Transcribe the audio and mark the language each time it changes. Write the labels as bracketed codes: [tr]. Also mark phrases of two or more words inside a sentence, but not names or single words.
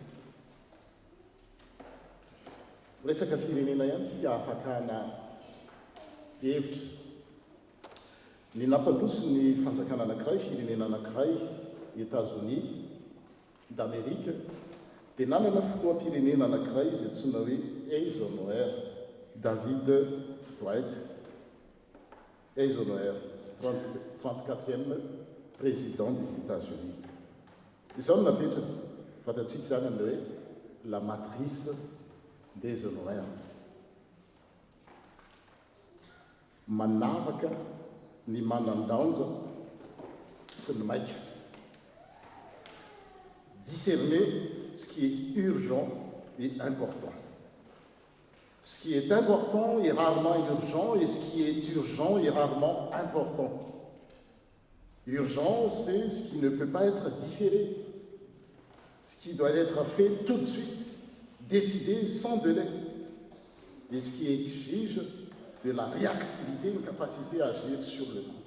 [mg] Resaka firenena ihany tsy afakana hevitra. Ny nampandroso ny fanjakana anankiray, firenena anankiray, États-Unis d'Amérique, dia nanana filoha-pirenena anankiray izay antsoina hoe Eisenhower, David Dwight Eisenhower, [fr] 34e président des États-Unis. [mg] Izao no napetraka, fantatsika zany amin'ilay hoe [fr] la matrice d'Eisenhower. [mg] Manavaka ny manan-danja sy ny maika. [fr] Discerner ce qui est urgent et important. Ce qui est important est rarement urgent et ce qui est urgent est rarement important. Urgent, c'est ce qui ne peut pas être différé, ce qui doit être fait tout de suite, décidé sans délai, et ce qui exige de la réactivité, une capacité à agir sur le coup.